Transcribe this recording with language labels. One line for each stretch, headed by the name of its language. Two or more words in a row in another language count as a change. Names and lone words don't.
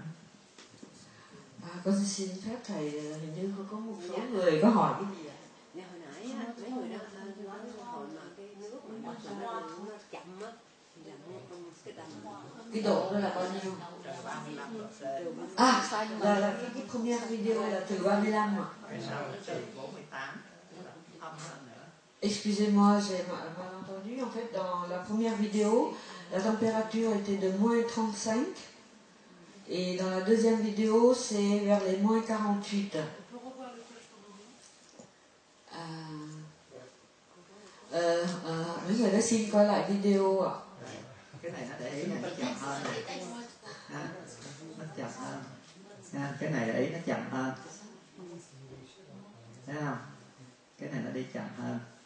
Vietnamese: Con xin phép thầy, hình như có một số người có hỏi cái gì ạ? Ngày hồi nãy mấy người đó nói hồi mà cái nước mà nó chậm á thì là cái tầm cái độ đó là bao nhiêu? Là cái
French: première vidéo
Vietnamese: là từ 35 ạ.
French: Excusez-moi, j'ai mal entendu. En fait, dans la première vidéo, la température était de moins 35. Et dans la deuxième vidéo, c'est vers les moins 48.
Vietnamese: Mấy người đã xin coi lại video ạ. Cái này nó để ý là nó chậm hơn này. Nó chậm hơn. Cái này để ý nó chậm hơn. Thấy không? Cái này nó đi chậm hơn.